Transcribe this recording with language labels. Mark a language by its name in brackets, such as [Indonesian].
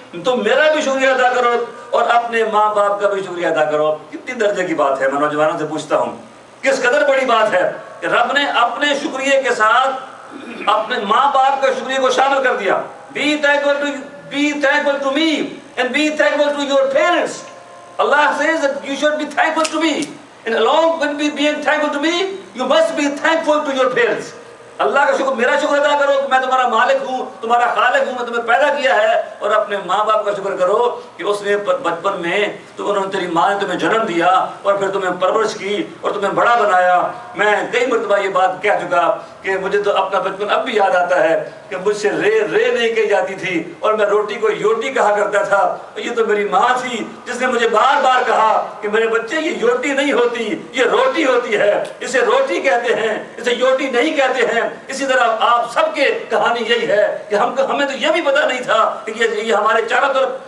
[Urdu] تم میرا بھی شکریہ ادا کرو اور اپنے ماں باپ کا بھی شکریہ ادا کرو۔ کتنی درجے کی بات ہے، میں نوجوانوں سے پوچھتا ہوں کس قدر بڑی بات ہے کہ رب نے اپنے شکریہ کے ساتھ اپنے ماں باپ کے شکریہ کو شامل کر دیا۔ [English] Be thankful to me and be thankful to your parents. Allah says that you should be thankful to me, and along with being thankful to me, you must be thankful to your parents. [Urdu] اللہ کا شکر، میرا شکر ادا کرو کہ میں تمہارا مالک ہوں، تمہارا خالق ہوں، میں تمہیں پیدا کیا ہے، اور اپنے ماں باپ کا شکر کرو کہ اس نے بچپن میں تو انہوں نے، تیری ماں نے تمہیں جنم دیا اور پھر تمہیں پرورش کی اور تمہیں بڑا بنایا۔ میں کئی مرتبہ یہ بات کہہ چکا کہ مجھے تو اپنا بچپن اب بھی یاد آتا ہے کہ مجھ سے رے نہیں کہی جاتی تھی، اور میں روٹی کو یوٹی کہا کرتا تھا۔ یہ تو میری ماں تھی جس نے مجھے بار بار کہا کہ میرے بچے یہ یوٹی نہیں ہوتی، یہ روٹی ہوتی ہے، اسے روٹی کہتے ہیں، اسے یوٹی نہیں کہتے ہیں۔ اسی طرح آپ سب کے کہانی یہی ہے کہ ہمیں تو یہ بھی پتہ نہیں تھا کہ یہ ہمارے چاروں طرف